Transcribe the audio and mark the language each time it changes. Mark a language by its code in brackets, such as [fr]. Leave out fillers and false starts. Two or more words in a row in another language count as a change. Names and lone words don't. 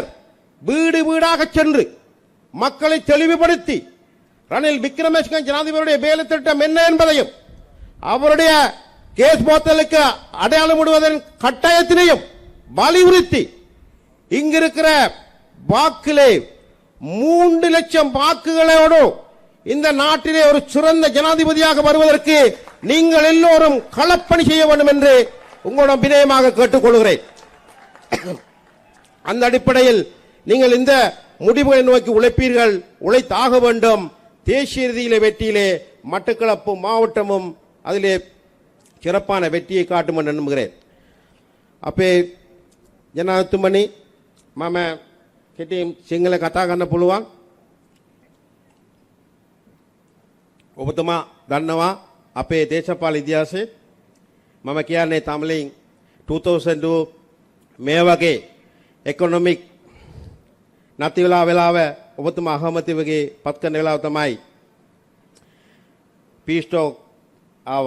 [ta] வீடு வீடாக சென்று மக்களை தெளிவுபடுத்தி ரணில் விக்ரமசிங்க ஜனாதிபதியுடைய வேலை திட்டம் என்ன என்பதையும் அவருடைய கேஸ் போத்தலுக்கு அடையாளமிடுவதன் கட்டாயத்தினையும் வலியுறுத்தி இங்கிருக்கிற வாக்கிலே 3 லட்சம் வாக்குகளோடு இந்த நாட்டிலே ஒரு சிறந்த ஜனாதிபதியாக வருவதற்கு நீங்கள் எல்லோரும் களப்பணி செய்ய வேண்டும் என்று உங்களிடம் வினயமாக கேட்டுக்கொள்கிறேன். அந்த அடிப்படையில் நீங்கள் இந்த முடிவுகளை நோக்கி உழைப்பீர்கள், உழைத்தாக வேண்டும். தேசிய ரீதியிலே வெற்றியிலே மட்டக்களப்பு மாவட்டமும் அதிலே சிறப்பான வெற்றியை காட்டும் என்று நம்புகிறேன். [si] අපේ ජනාධිපතිතුමනි මම කෙටියෙන් සිංහල කතා කරන්න පුළුවන්. ඔබතුමා දන්නවා අපේ දේශපාලන ඉතිහාසයේ මම කියන්නේ තමිලින් 2002 මේ වගේ එකොනොමික් නැති වෙලාව ඔබතුමා අහමතිවගේ පත් කරන වෙලාව තමයි පීස්ටෝක් ආවා.